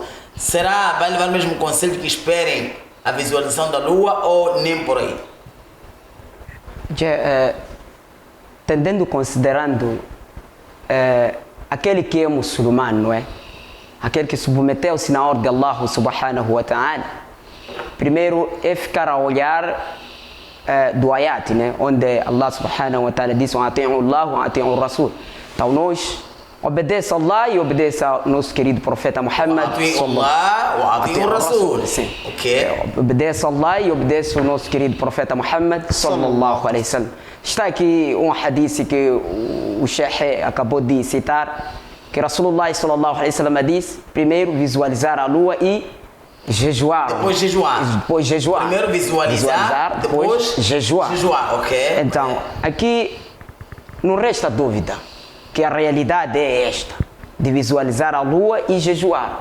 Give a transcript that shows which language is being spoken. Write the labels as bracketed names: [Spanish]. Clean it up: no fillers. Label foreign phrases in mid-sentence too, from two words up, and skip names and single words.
[Portuguese] Será, vai levar o mesmo conselho que esperem a visualização da lua ou nem por aí? Considerando aquele que é muçulmano, não é? Aquele que submeteu-se na ordem de [Arabic] الله سبحانه وتعالى, [Portuguese] primeiro é ficar a olhar do ayat, né? [Arabic] Onde الله سبحانه وتعالى diz: "أطيعوا الله وأطيعوا الرسول". [Portuguese] Então nós obedeça a Allah e obedeça ao nosso querido profeta Muhammad. [Arabic] أطيعوا الله وأطيعوا الرسول. [Portuguese] Sim. Ok. Obedeça a Allah e obedeça ao nosso querido profeta Muhammad [Arabic] صلى الله عليه وسلم. [Portuguese] Está aqui um hadith que o Sheikh acabou de citar, que Rasulullah [Arabic] صلى الله عليه وسلم [Portuguese] disse: primeiro visualizar a lua e jejuar. Depois jejuar. Depois jejuar. Primeiro visualizar, depois jejuar. Jejuar, ok. Então, aqui não resta dúvida que a realidade é esta, de visualizar a lua e jejuar.